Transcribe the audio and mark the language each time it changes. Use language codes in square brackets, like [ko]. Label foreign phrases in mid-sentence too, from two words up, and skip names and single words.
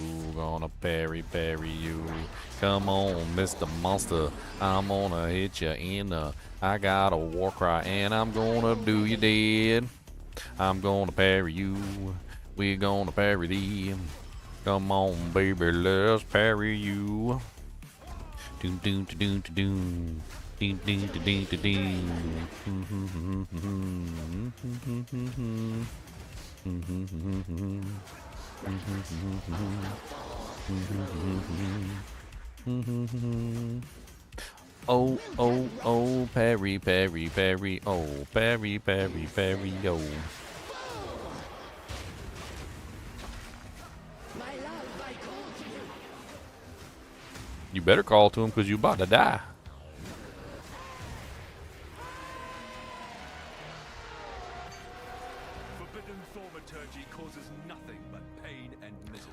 [en] Gonna parry, parry you. Come on, Mr. Monster. I'm gonna hit you in the. I got a war cry and I'm gonna do you dead. I'm gonna parry you. We're gonna parry thee. Come on, baby, let's parry you. Doom, doom, doom, doom, doom. Ding ding ding ding ding. Oh oh oh, parry parry parry, oh parry parry parry, yo. You better call to him because you about to die. Forbidden thaumaturgy causes nothing but pain and misery.